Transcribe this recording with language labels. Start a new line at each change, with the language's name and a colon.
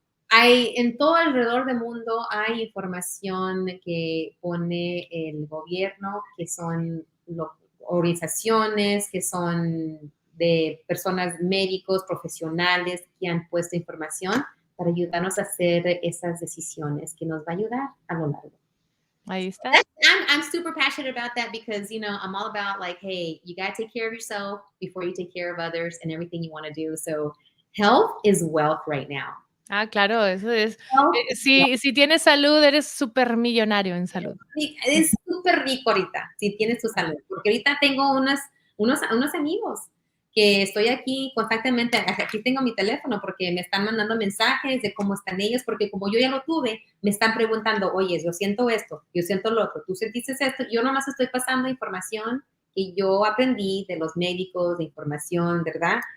Spanish: Hay en todo alrededor del mundo hay información que pone el gobierno, que son organizaciones, que son de personas médicos, profesionales que han puesto información para ayudarnos a hacer esas decisiones que nos va a ayudar a lo largo. Ahí está.
English: I'm super passionate about that because, I'm all about like, hey, you got to take care of yourself before you take care of others and everything you want to do. So health is wealth right now.
Spanish: Claro, eso es.
English: Health is wealth.
Spanish: Si tienes salud, eres supermillonario en salud. Es súper rico ahorita, si tienes tu salud, porque ahorita tengo unos amigos que estoy aquí constantemente, aquí tengo mi teléfono porque me están mandando mensajes de cómo están ellos, porque como yo ya lo tuve, me están preguntando, oye, yo siento esto, yo siento lo otro, tú sentiste esto, yo nomás estoy pasando información que yo aprendí de los médicos, de información, ¿verdad?